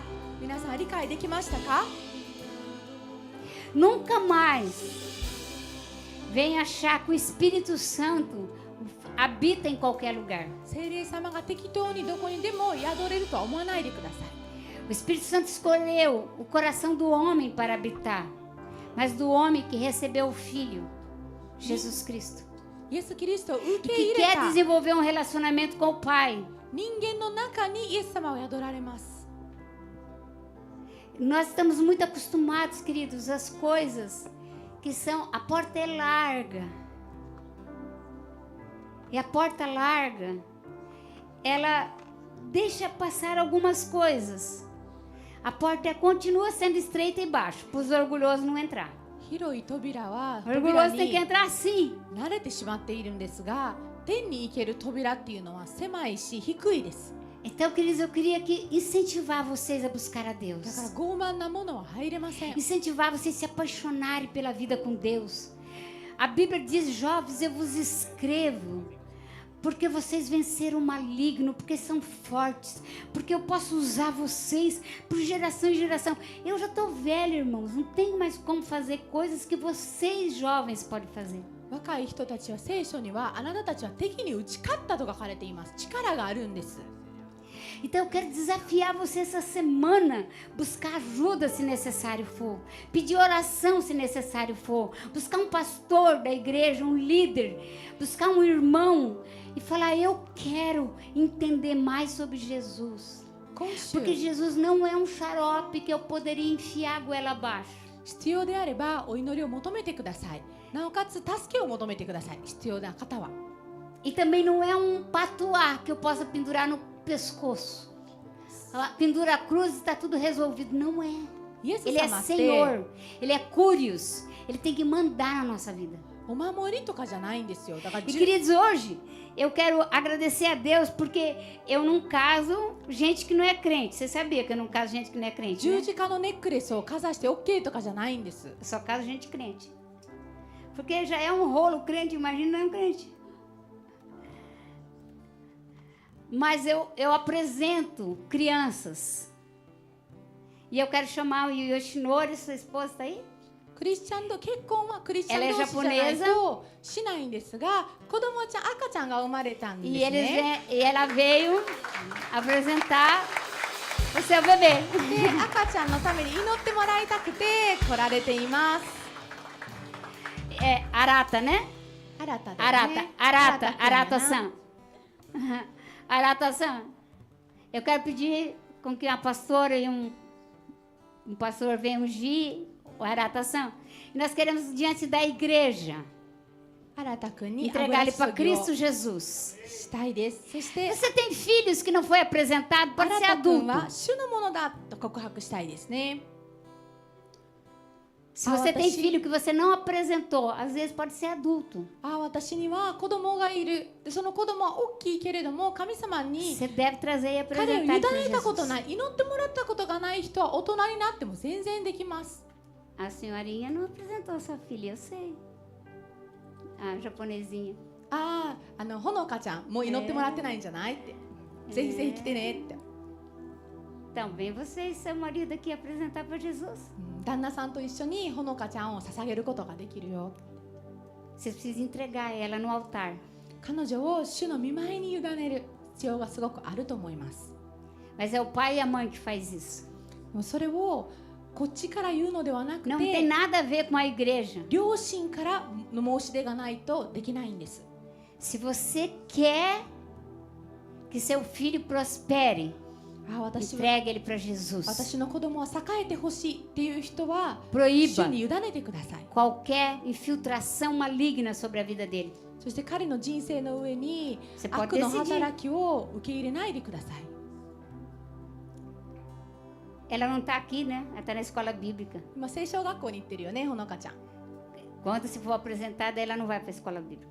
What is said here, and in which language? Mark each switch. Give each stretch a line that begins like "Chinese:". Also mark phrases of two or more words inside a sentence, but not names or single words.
Japanese: 皆さん理解できましたか？
Portuguese: Nunca mais venha achar que o Espírito Santo habita em qualquer lugar.
Japanese: 聖霊様が適当にどこにでも宿れるとは思わないでください。
Portuguese: O Espírito Santo escolheu o coração do homem para habitar, mas do homem que recebeu o Filho, Jesus Cristo,
Japanese: イエス・キリストを受
Portuguese: e
Japanese: け
Portuguese: que
Japanese: 入れ
Portuguese: quer
Japanese: た
Portuguese: desenvolver um relacionamento com o Pai.
Japanese: 人間の中にイエス様を宿られます。
Portuguese: Nós estamos muito acostumados, queridos, às coisas que são... A porta é larga. E a porta larga, ela deixa passar algumas coisas. A porta continua sendo estreita e baixa, para os orgulhosos não entrar.
Japanese: 広い扉は
Portuguese: O
Japanese: 扉
Portuguese: orgulhoso tem que
Japanese: に
Portuguese: entrar assim.
Japanese: 慣れてしまっているんですが、天に行ける扉っていうのは狭いし低いです。
Portuguese: Então, queridos, eu queria incentivar vocês a buscar a
Japanese: だから
Portuguese: Deus.
Japanese: 傲慢なものは入れません。
Portuguese: Incentivar vocês a se apaixonarem pela vida com Deus. A Bíblia diz, jovens, eu vos escrevo, porque vocês venceram o maligno, porque são fortes, porque eu posso usar vocês por geração em geração. Eu já estou velho, irmãos, não tenho mais como fazer coisas que vocês jovens podem fazer.
Japanese: 若い人たちは聖書にはあなたたちは敵に打ち勝ったと書かれています。力があるんです。
Portuguese: Então eu quero desafiar você essa semana, buscar ajuda se necessário for, pedir oração se necessário for, buscar um pastor da igreja, um líder, buscar um irmão e falar, eu quero entender mais sobre Jesus.
Japanese: 今週
Portuguese: Porque Jesus não é um xarope que eu poderia enfiar a goela abaixo.
Japanese: 必要であればお祈りを求めてください。なおかつ助けを求めてください。必要な方は。
Portuguese: E também não é um patuá que eu possa pendurar no pescoço. Pendura a cruz e está tudo resolvido. Não é.
Japanese: イエス
Portuguese: Ele é
Japanese: 様って
Portuguese: Senhor. Ele é Curios. Ele tem que mandar na nossa vida.
Japanese: お守りとかじゃないんですよ。だから
Portuguese: E queridos, hoje eu quero agradecer a Deus porque eu não caso gente que não é crente. Você sabia que eu não caso gente que não é crente,
Japanese: 十
Portuguese: né?
Japanese: 字架のネックレスをかざして OK とかじゃないんです。
Portuguese: Eu só caso gente crente. Porque já é um rolo crente, imagina não crente. Mas eu apresento crianças. E eu quero chamar o Yoshinori, sua esposa está aí?
Japanese: クリスチャン結婚はクリスチャン
Portuguese: Ela é
Japanese: 同士じゃない
Portuguese: japonesa
Japanese: としないんですが、子供ちゃん赤ちゃんが生まれたんです
Portuguese: E,
Japanese: ね。
Portuguese: e ela veio apresentar o seu bebê.
Japanese: で赤ちゃんのために祈ってもらいたくて来られています。
Portuguese: É Arata, né?
Japanese: 新ただね。 Arata-san. Arata-san.
Portuguese: Eu quero pedir com que uma pastora e um pastor venham ungir o Arata-san. E nós queremos, diante da igreja,
Japanese: 新たくんに
Portuguese: entregar ele
Japanese: 油
Portuguese: para
Japanese: 注ぎを
Portuguese: Cristo Jesus.
Japanese: したいです。そして
Portuguese: Você tem filhos que não foi apresentado?
Japanese: あ
Portuguese: Pode
Japanese: な
Portuguese: ser
Japanese: たくん
Portuguese: adulto.
Japanese: は主のものだと告白したいですね。
Portuguese: Se você tem filho que você não apresentou, às vezes pode ser adulto.
Japanese: 私には子供がいる。でその子供は大きいけれども神様に
Portuguese: Você deve trazer e
Japanese: 彼を委
Portuguese: apresentar
Japanese: ね
Portuguese: ele
Japanese: た
Portuguese: para
Japanese: ことな
Portuguese: Jesus.
Japanese: い、祈ってもらったことがない人は大人になっても全然できます。
Portuguese: A senhorinha não apresentou sua filha, eu sei. A japonesinha.
Japanese: ほのかちゃんもう祈ってもらってないんじゃないって、ぜひぜひ来てねって、
Portuguese: Então, vem você e seu marido aqui apresentar para Jesus.
Japanese: 旦那さんと一緒にほのかちゃんを捧げることができるよ。
Portuguese: Você precisa entregar ela no altar.
Japanese: 彼女を主の御前に委ねる必要がすごくあると思います。
Portuguese: Mas é o pai e a mãe que faz isso.
Japanese: でもそれをこっちから言うのではなく
Portuguese: Não tem
Japanese: て、
Portuguese: nada a ver com a igreja.
Japanese: 両親からの申し出がないとできないんです。
Portuguese: Se você quer que seu filho prospere,
Japanese: 私は
Portuguese: entregue ele para Jesus.
Japanese: 私の子供は栄えてほしいっていう人は主
Portuguese: Proíba
Japanese: に委ねてください。
Portuguese: qualquer infiltração maligna sobre a vida dele.
Japanese: そして彼の人生の上に
Portuguese: Você pode
Japanese: 悪の
Portuguese: decidir.
Japanese: 働きを受け入れないでください。
Portuguese: Ela não está aqui, né? Ela está na escola bíblica.
Japanese: 今聖書学校に行ってるよね、ほのかちゃん。
Portuguese: Quando se for apresentada, ela não vai para a escola bíblica.